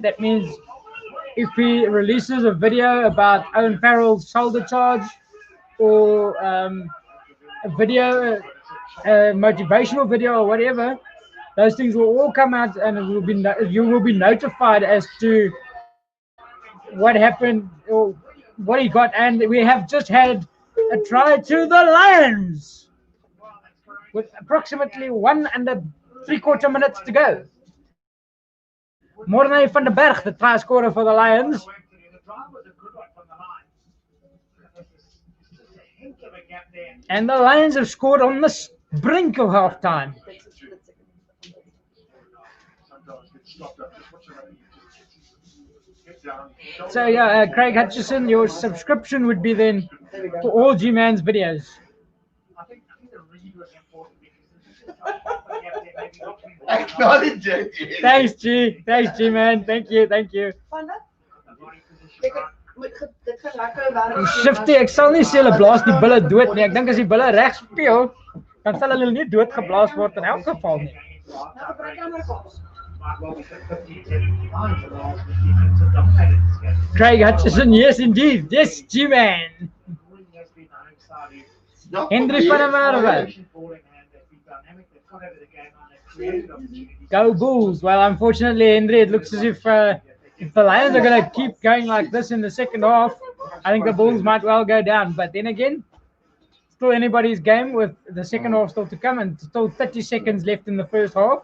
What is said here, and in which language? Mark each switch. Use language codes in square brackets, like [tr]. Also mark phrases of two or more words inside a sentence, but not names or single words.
[en] That means if he releases a video about Owen Farrell's shoulder charge or a video, a motivational video or whatever, those things will all come out and it will be you will be notified as to what happened or what he got. And we have just had a try to the Lions with approximately 1 3/4 minutes to go. Morne van der Berg, the try scorer for the Lions. And the Lions have scored on the brink of halftime. So yeah, Craig Hutchison, your subscription would be then to all G-Man's videos. Acknowledge it. Thanks, G, man. Thank you. Find out. Shifty, [af] ek sal nie sê hulle blaas die bulle dood nie. Ek dink as die bulle reg speel, dan sal hulle nie dood geblaas word in elk geval nie. [en] Craig Hutchison, yes indeed. Yes, G-Man. Hendry van der Merwe. Go Bulls. Well, unfortunately, Hendry, it looks as if the Lions are going to keep going like this in the second half, I think the Bulls might well go down. But then again, still anybody's game with the second half still to come and still 30 seconds left in the first half.